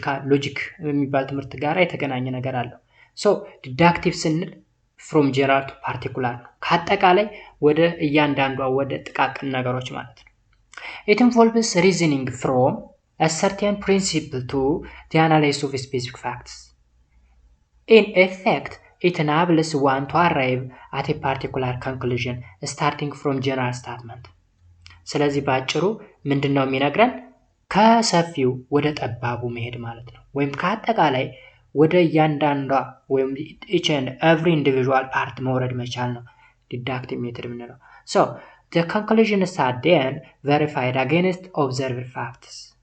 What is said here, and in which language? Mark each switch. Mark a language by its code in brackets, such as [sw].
[am] ሎጂክ የሚባል ትምህርት ጋር የተገናኘ ነገር አለው። ዲዳክቲቭ ስንል ፍሮም ጀነራል ቱ ፓርቲኩላር ነው፣ ከአጠቃላይ ወደ እያንዳንዷ ወደ ጥቃቅን ነገሮች ማለት ነው። [en] it involves reasoning from a certain principle to the analysis of specific facts. In effect, it enables one to arrive at a particular conclusion starting from general statement. [am] ስለዚህ ባጭሩ ምንድነው የሚነግረን? ከሰፊው ወደ ጠባቡ መሄድ ማለት ነው። ወይም ከአጠቃላይ ወደ እያንዳንዷ ወይም [en] each and every individual part [am] መውረድ መቻል ነው ዲዳክቲቭ ሜቶድ የምንለው። [en] the conclusions are then verified against observed facts.